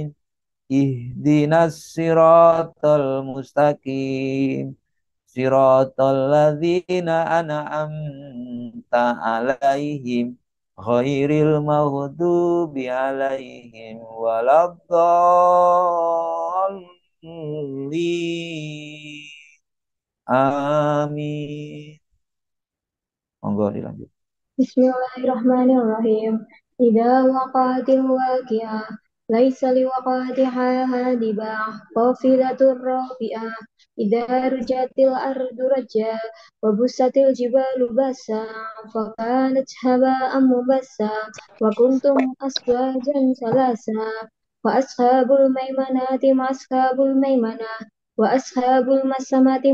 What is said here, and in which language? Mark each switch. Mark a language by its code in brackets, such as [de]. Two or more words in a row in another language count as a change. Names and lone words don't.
[ar] اهدنا الصراط المستقيم. صراط الذين أنعمت عليهم غير المغضوب عليهم ولا الضالين. [jv] Amin. Monggo dilanjut. [ar] بسم الله الرحمن الرحيم. إذا وقعت الواقعة ليس لوقعتها كاذبة خافضة رافعة إذا رجت الأرض رجا وبست الجبال بسا فكانت هباء منبثا وكنتم أزواجا ثلاثة وأصحاب الميمنة ما أصحاب الميمنة وأصحاب المشأمة